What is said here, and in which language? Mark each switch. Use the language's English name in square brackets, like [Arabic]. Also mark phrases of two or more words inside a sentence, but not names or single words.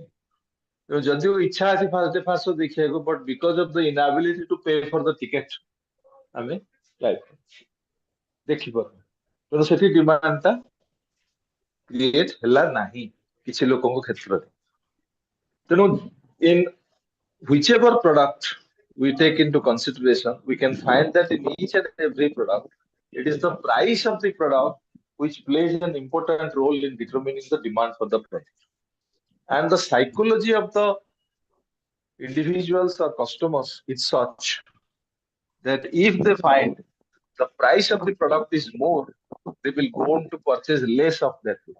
[Odia] ତେଣୁ ଯଦିଓ ଇଚ୍ଛା ଅଛି [English] first day first show [Odia] ଦେଖିବାକୁ, [English] but because of the inability to pay for the ticket, [Odia] ଆମେ ଦେଖିପାରୁନୁ। ତେଣୁ ସେଠି ଡିମାଣ୍ଡ ଟା କ୍ରିଏଟ ହେଲା ନାହିଁ କିଛି ଲୋକଙ୍କ କ୍ଷେତ୍ରରେ। [English] ତେଣୁ in whichever product we take into consideration, we can find that in each and every product, it is the price of the product which plays an important role in determining the demand for the product. And the psychology of the individuals or customers is such that if they find the price of the product is more, they will go on to purchase less of that product.